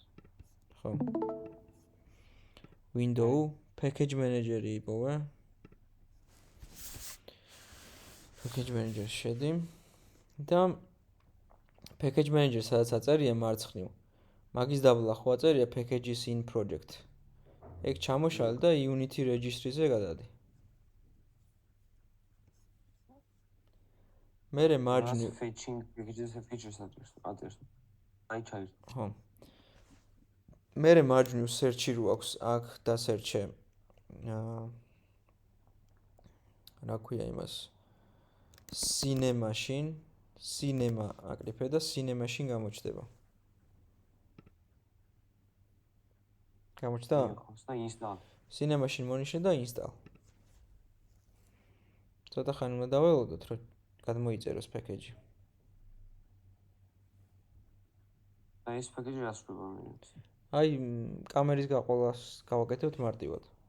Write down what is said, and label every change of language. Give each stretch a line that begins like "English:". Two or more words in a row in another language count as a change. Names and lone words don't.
Georgian: ხო. Windows
English: package manager-
Georgian: ი იპოვე.
English: package manager-
Georgian: ში შედი და
English: package manager
Georgian: სადაც აწერია მარცხნივ. მაგის დაბლა ხო აწერია
English: packages in project.
Georgian: ეგ ჩამოშალ და Unity registry-ზე გადადი. მერე მარჯვნივ
English: fetching packages
Georgian: აწერს. აი ჩაირ. ხო. მერე მარჯვნივ search-ი რო აქვს აქ და search-ე. რა ქვია იმას? cinema აკრიფე და cinema-შინ გამოჩდება. გამოჩნდა? და install. cinema-შინ მონიშნე და install. ცოტა ხანი უნდა დაველოდოთ, რომ გადმოიწეროს package-ი. და ეს package-ი რას ვქება მე? აი, კამერის გაყოლას გავაკეთებთ მარტივად.